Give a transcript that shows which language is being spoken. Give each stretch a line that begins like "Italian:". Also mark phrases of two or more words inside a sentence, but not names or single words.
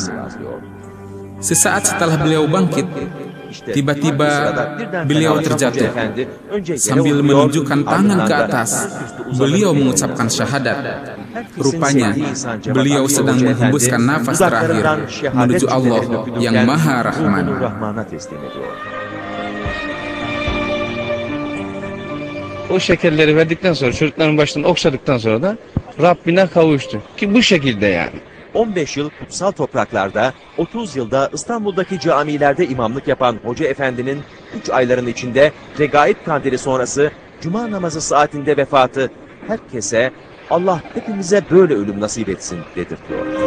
Indonesian: Sesaat setelah beliau bangkit, tiba-tiba beliau terjatuh. Sambil menunjukkan tangan ke atas, beliau mengucapkan syahadat. Rupanya, beliau sedang menghembuskan nafas terakhir menuju Allah yang Maha Rahman.
Turkish: O şekerleri verdikten sonra, çocukların başından okşadıktan sonra da Rabbine kavuştu. Ki bu şekilde yani. 15 yıl kutsal topraklarda, 30 yılda İstanbul'daki camilerde imamlık yapan Hoca Efendi'nin 3 ayların içinde Regaib Kandili sonrası Cuma namazı saatinde vefatı herkese Allah hepimize böyle ölüm nasip etsin dedirtiyor.